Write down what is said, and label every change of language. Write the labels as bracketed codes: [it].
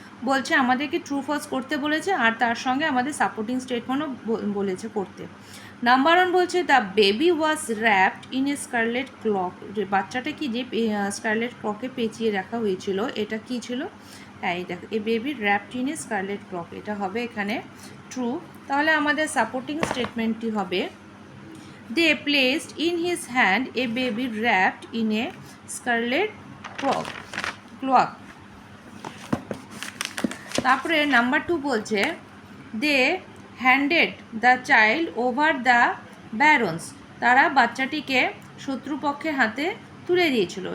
[bn] বলছে আমাদেরকে true false করতে বলেছে আর তার সঙ্গে আমাদের সাপোর্টিং স্টেটমেন্টও বলেছে করতে। [en] number 1 [bn] বলছে [en] The baby was wrapped in a scarlet cloak. [bn] যে বাচ্চাটা কি যে স্কারলেট ক্লকে পেঁচিয়ে রাখা হয়েছিল, এটা কি ছিল? হ্যাঁ, এই দেখো, [en] a baby wrapped in a scarlet cloak, [bn] এটা হবে এখানে ট্রু। তাহলে আমাদের সাপোর্টিং স্টেটমেন্টটি হবে [en] they placed in his hand a baby wrapped in a scarlet cloak. [bn] তারপরে [en] number 2 [bn] বলছে [en] They handed the child over the barons. [bn] তারা বাচ্চাটিকে শত্রুপক্ষের হাতে তুলে দিয়েছিল।